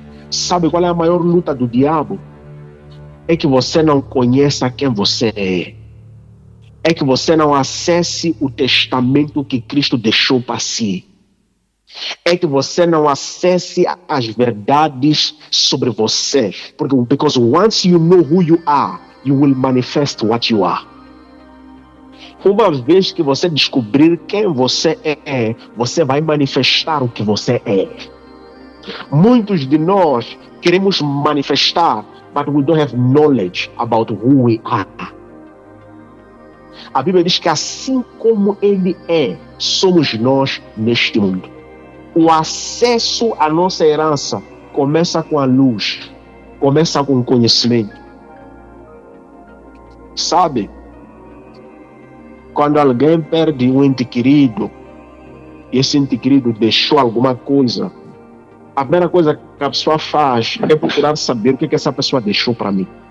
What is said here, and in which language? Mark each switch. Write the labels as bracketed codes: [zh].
[pt] Sabe qual é a maior luta do diabo? É que você não conheça quem você é. É que você não acesse o testamento que Cristo deixou para si. é que você não acesse as verdades sobre você. [en] Because once you know who you are, you will manifest what you are. [pt] Uma vez que você descobrir quem você é, você vai manifestar o que você é. Muitos de nós queremos manifestar, [en] but we don't have knowledge about who we are. [pt] A Bíblia diz que assim como Ele é, somos nós neste mundo. O acesso à nossa herança começa com a luz, começa com o conhecimento. Sabe? Quando alguém perde um ente querido, e esse ente querido deixou alguma coisa, a primeira coisa que a pessoa faz é procurar saber o que essa pessoa deixou para mim.